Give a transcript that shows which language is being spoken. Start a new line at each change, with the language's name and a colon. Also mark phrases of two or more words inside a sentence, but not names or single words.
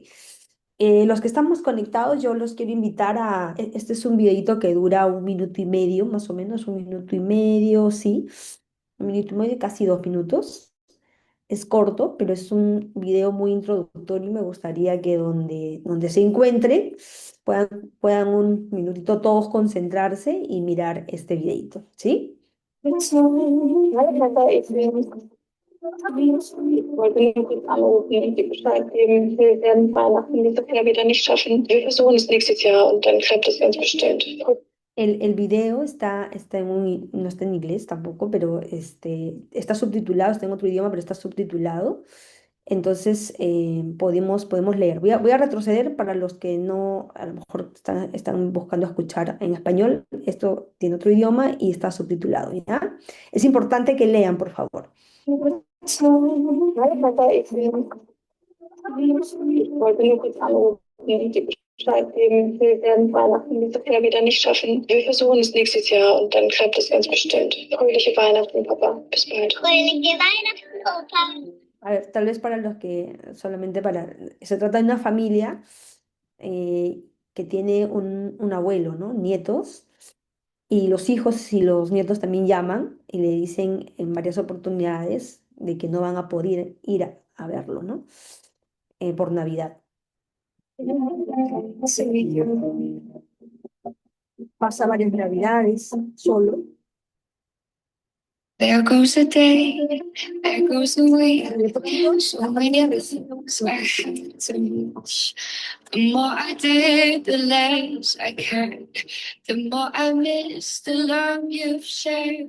Spanish: Los que estamos conectados, yo los quiero invitar este es un videito que dura un minuto y medio, más o menos, un minuto y medio, sí. Un minuto y medio, casi 2 minutos. Es corto, pero es un video muy introductorio y me gustaría que donde se encuentren puedan un minutito todos concentrarse y mirar este videito, ¿sí?
German: Ich wollte nur kurz anrufen und dir Bescheid geben. Wir werden Weihnachten dieses Jahr wieder nicht schaffen. Wir versuchen es nächstes Jahr und dann klappt es ganz bestimmt.
Spanish: El video está no está en inglés tampoco, pero está subtitulado, está en otro idioma, pero está subtitulado. Entonces podemos leer. Voy a retroceder para los que no, a lo mejor están buscando escuchar en español. Esto tiene otro idioma y está subtitulado, ¿ya? Es importante que lean, por favor.
German: Ich wollte nur kurz anrufen und dir Bescheid geben. Wir werden Weihnachten dieses Jahr wieder nicht schaffen. Wir versuchen es nächstes Jahr und dann klappt es ganz bestimmt. Fröhliche Weihnachten, Papa. Bis bald. Fröhliche Weihnachten, Papa.
Spanish: A ver, tal vez para los que solamente para... Se trata de una familia que tiene un abuelo, ¿no? Nietos, y los hijos y los nietos también llaman y le dicen en varias oportunidades de que no van a poder ir a verlo, ¿no? Por Navidad. Sí, pasa varias Navidades solo.
English: There goes a day, there goes a week. So many other things I had to reach. The more I did, the less I cared. The more I missed the love you've shared.